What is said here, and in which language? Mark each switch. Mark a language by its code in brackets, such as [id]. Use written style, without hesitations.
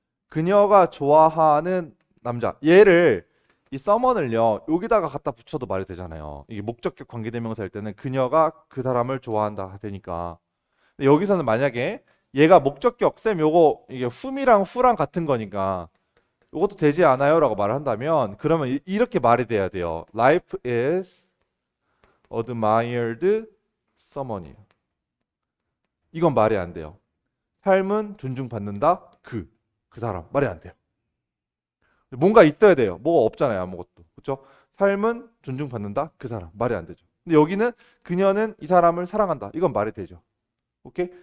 [ko] 그녀가 좋아하는 남자 얘를 이 someone을요 여기다가 갖다 붙여도 말이 되잖아요. 이게 목적격 관계대명사일 때는 그녀가 그 사람을 좋아한다 되니까. 근데 여기서는 만약에 얘가 목적격 쌤 요거 이게 whom이랑 who랑 같은 거니까 요것도 되지 않아요 라고 말을 한다면 그러면 이렇게 말이 돼야 돼요. [en] Life is admired someone이에요. [ko] 이건 말이 안 돼요. 삶은 존중받는다 그 사람 말이 안 돼요. 뭔가 있어야 돼요. 뭐가 없잖아요. 아무것도. 그렇죠? 삶은 존중받는다. 그 사람. 말이 안 되죠. 근데 여기는 그녀는 이 사람을 사랑한다. 이건 말이 되죠. 오케이?